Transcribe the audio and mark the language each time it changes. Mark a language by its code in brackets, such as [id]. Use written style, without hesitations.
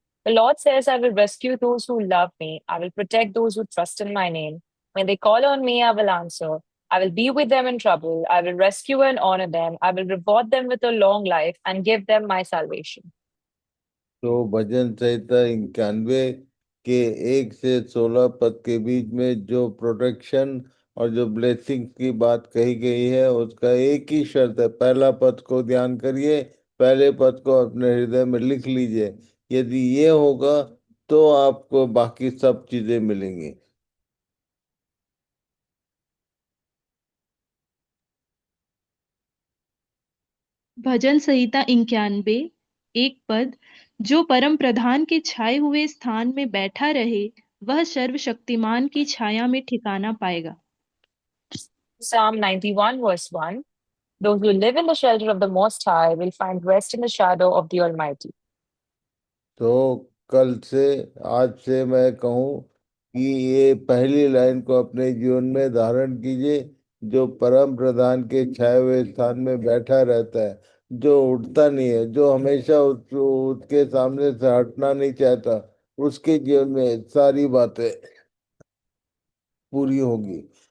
[en] The Lord says, I will rescue those who love me. I will protect those who trust in my name. When they call on me, I will answer. I will be with them in trouble. I will rescue and honor them. I will reward them with a long life and give them my salvation. [hi] तो भजन संहिता 91 के 1 से 16 पद के बीच में जो protection और जो blessing की बात कही गई है, उसका एक ही शर्त है। पहला पद को ध्यान करिए, पहले पद को अपने हृदय में लिख लीजिए। यदि ये होगा तो आपको बाकी सब चीजें मिलेंगी। भजन संहिता 91 एक पद। जो परम प्रधान के छाए हुए स्थान में बैठा रहे वह सर्वशक्तिमान की छाया में ठिकाना पाएगा। [en] Psalm 91 verse 1. Those who live in the shelter of the Most High will find rest in the shadow of the Almighty. [hi] तो कल से, आज से मैं कहूँ कि ये पहली लाइन को अपने जीवन में धारण कीजिए। जो परम प्रधान के छाए हुए स्थान में बैठा रहता है, जो उठता नहीं है, जो हमेशा उसके सामने से हटना नहीं चाहता, उसके जीवन में सारी बातें पूरी होगी।